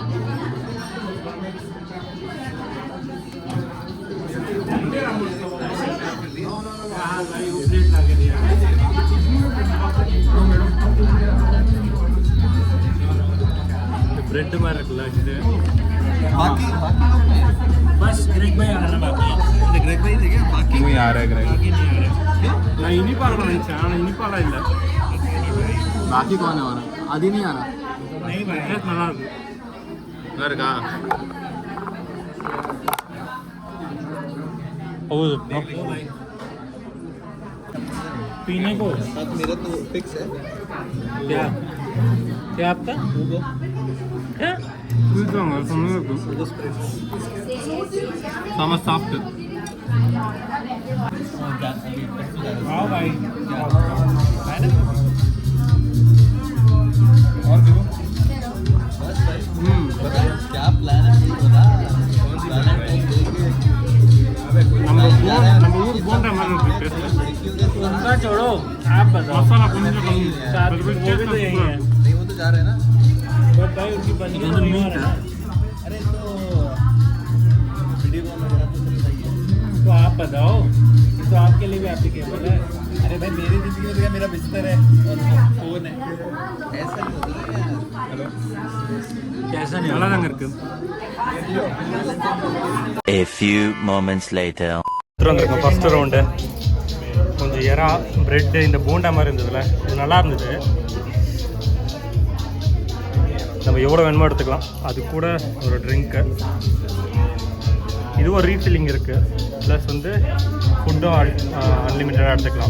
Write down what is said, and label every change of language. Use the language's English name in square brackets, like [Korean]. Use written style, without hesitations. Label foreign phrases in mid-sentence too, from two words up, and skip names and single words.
[Tamil] இந்த பிரெட் மாதிரி இருக்குல்ல இது. [Hindi] बाकी लोग नहीं है, बस ग्रेग भाई आ रहा है. बाकी ये ग्रेग भाई देखिए, बाकी कोई आ रहा है ग्रेग. [Tamil] நான் இனிப்பாக நினச்சேன், ஆனால் இனிப்பாலாம் இல்லை. [Hindi] बाकी कौन है हमारा? आदि नहीं आ रहा. नहीं भाई, [Tamil] டேஸ்ட் நல்லா இருக்கு. [Hindi] घर का पीने को मेरा तो फिक्स है. क्या क्या आपका क्या sama soft. हाँ भाई और देखो बस भाई क्या प्लान है नहीं पता. [Tamil] நம்ம ஊர் போன்ற மாதிரி இருக்கு டேஸ்ட். [Hindi] उनका छोड़ो, आप बताओ. मसाला [Tamil] கொஞ்சம் கம்மி. [Hindi] नहीं वो तो जा रहे हैं ना. बट भाई उनकी बनी नहीं हो रहा. अरे तो वीडियो कॉल वगैरह तो चल रही है. तो आप बताओ, तो आपके लिए भी एप्लीकेबल है. अरे भाई मेरी जिंदगी में तो मेरा बिस्तर है और फोन है. ऐसा नहीं होता है यार. हेलो कैसा नहीं [Tamil] நல்லா தாங்க இருக்கு. [English] A few moments later. [Tamil] வந்துருங்க [English] first round. [Tamil] கொஞ்சம் எறா பிரெட் இந்த போண்டா மாதிரி இருந்ததுல, இது நல்லா இருந்தது. நம்ம எவ்வளோ வேணுமோ எடுத்துக்கலாம். அது கூட ஒரு ட்ரிங்க்கு, இதுவும் ரீஃபில்லிங் இருக்குது. ப்ளஸ் ஃபுட்டும் அன்லிமிட்டடாக எடுத்துக்கலாம்.